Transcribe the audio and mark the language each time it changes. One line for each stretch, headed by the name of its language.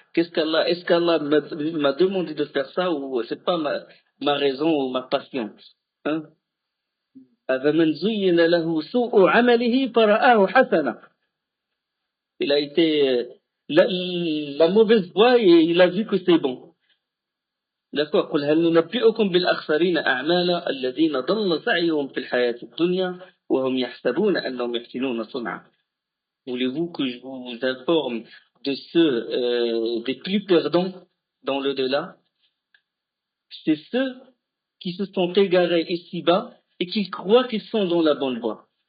French: Est-ce qu'Allah m'a demandé de faire ça ou c'est pas ma raison ou ma passion?
Arabic: Hein? أَفَمَنْ زُيِّنَ لَهُ سُوءُ عَمَلِهِ فَرَآهُ حَسَنًا.
French: Il a été la mauvaise voie et il a vu que c'est bon. D'accord.
Arabic: قل هل ننبئكم بالأخسرين أعمالا الذين ضل سعيهم في الحياة الدنيا وهم يحسبون أنهم يحسنون صنعا.
French: Voulez-vous que je vous informe de ceux des plus perdants dans le delà? C'est ceux qui se sont égarés ici-bas et qui croient qu'ils sont dans la bonne voie.